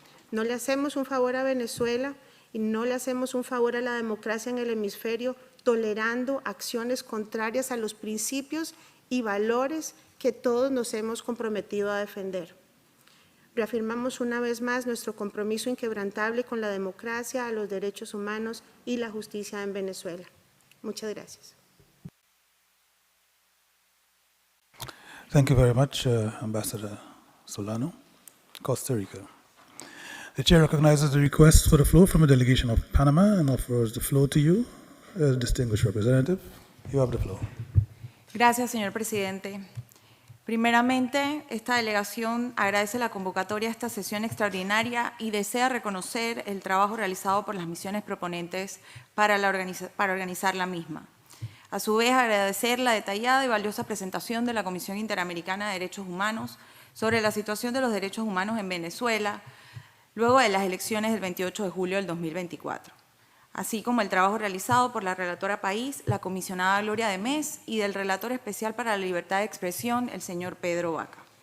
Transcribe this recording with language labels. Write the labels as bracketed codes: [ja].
[es] No le hacemos un favor a Venezuela y no le hacemos un favor a la democracia en el hemisferio tolerando acciones contrarias a los principios y valores que todos nos hemos comprometido a defender. Reafirmamos una vez más nuestro compromiso inquebrantable con la democracia, los derechos humanos y la justicia en Venezuela. Muchas gracias. [en] Thank you very much, Ambassador Solano. Costa Rica. The Chair recognizes the request for the floor from a delegation of Panama and offers the floor to you, distinguished representative. You have the floor. [es] Gracias, señor presidente. Primeramente, esta delegación agradece la convocatoria a esta sesión extraordinaria y desea reconocer el trabajo realizado por las misiones proponentes para organizar la misma. A su vez, agradecer la detallada y valiosa presentación de la Comisión Interamericana de Derechos Humanos sobre la situación de los derechos humanos en Venezuela, luego de las elecciones del 28 de julio del 2024, así como el trabajo realizado por la relatora país, la comisionada Gloria de Mes, y del relator especial para la libertad de expresión, el señor Pedro Vaca.